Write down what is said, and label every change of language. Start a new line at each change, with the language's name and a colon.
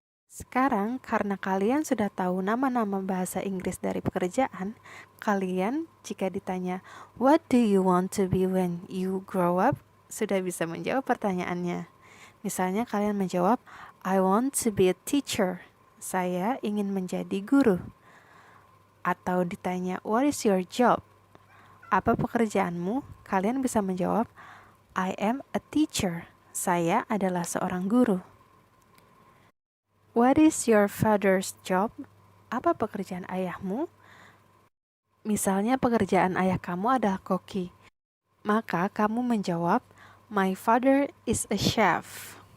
Indonesian: Sekarang, karena kalian sudah tahu nama-nama bahasa Inggris dari pekerjaan, kalian jika ditanya,
English: "What do you want to be when you grow up?"
Indonesian: sudah bisa menjawab pertanyaannya. Misalnya kalian menjawab,
English: "I want to be a teacher."
Indonesian: Saya ingin menjadi guru. Atau ditanya,
English: "What is your job?"
Indonesian: Apa pekerjaanmu? Kalian bisa menjawab,
English: "I am a teacher."
Indonesian: Saya adalah seorang guru.
English: What is your father's job?
Indonesian: Apa pekerjaan ayahmu? Misalnya pekerjaan ayah kamu adalah koki. Maka kamu menjawab,
English: "My father is a chef."